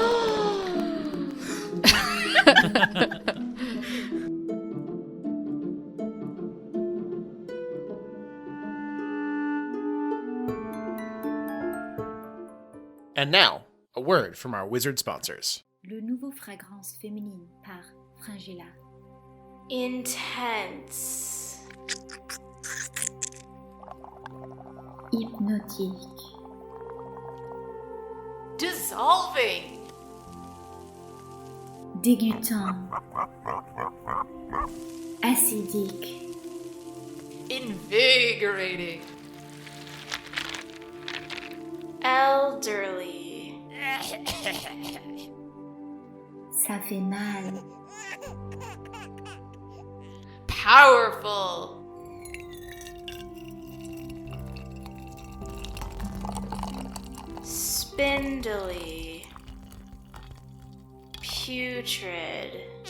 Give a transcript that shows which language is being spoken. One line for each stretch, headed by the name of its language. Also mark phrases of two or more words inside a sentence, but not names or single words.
English: And now, a word from our wizard sponsors.
French: Le nouveau fragrance féminine par Fringilla. Intense. Hypnotique.
English: Dissolving.
French: Dégoûtant. Acidique.
English: Invigorating. Elderly.
French: Ça fait mal.
English: Powerful. Spindly. Putrid.